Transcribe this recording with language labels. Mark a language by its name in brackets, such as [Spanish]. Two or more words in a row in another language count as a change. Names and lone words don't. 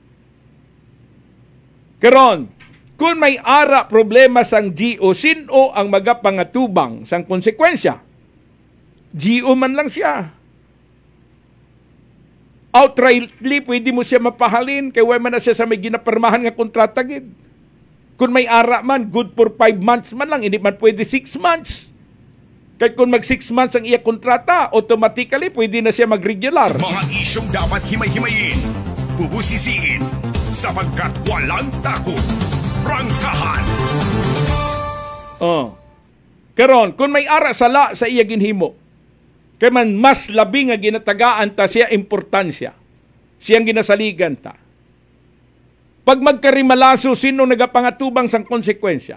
[Hiligaynon] Karon, kung may ara problema sang GO, sino ang magapangatubang sang konsekwensya? GO man lang siya. Outrightly, pwede mo siya mapahalin kaya way man na siya sa may ginapermahan nga kontrata gid. Kung may ara man, [English] good for 5 months [Hiligaynon] man lang, hindi man pwede 6 months. Kaya kung mag 6 months ang iya kontrata, automatically pwede na siya mag-regular. [Filipino] Mga isyong dapat himay-himayin, bubusisiin, sapagkat walang takot. Prangkahan. [Hiligaynon] Karon, kung may ara sala sa iya ginhimo, kaya man mas labi nga ginatagaan ta siya importansya, siyang ginasaligan ta. Pag magkarimalaso, sino nagapangatubang sang konsekwensya?